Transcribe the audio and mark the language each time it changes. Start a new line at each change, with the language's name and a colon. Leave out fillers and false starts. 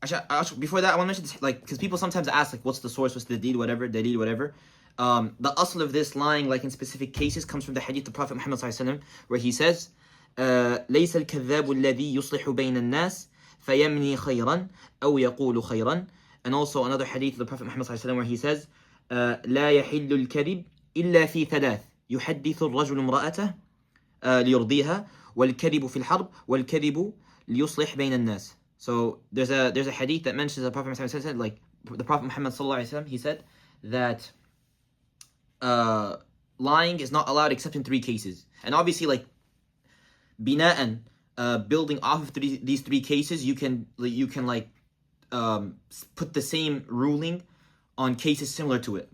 English: Actually, before that, I want to mention this, like, because people sometimes ask like, what's the source? What's the deed? Whatever. The deed. Whatever. The asl of this lying, like in specific cases, comes from the hadith of the Prophet Muhammad ﷺ, where he says,
Arabic: ليس الكذاب الذي يصلح بين الناس فيمني خيرا أو يقول خيرا.
English: And also another hadith of the Prophet Muhammad ﷺ where he says,
Arabic: لا يحل الكذب إلا في ثلاث يحدث الرجل امرأته ليرضيها والكذب في الحرب والكذب ليصلح بين الناس.
English: So there's a hadith that mentions the Prophet Muhammad said, like the Prophet Muhammad ﷺ, he said that lying is not allowed except in 3 cases. And obviously, like bina'an, building off of these 3 cases, you can like put the same ruling on cases similar to it.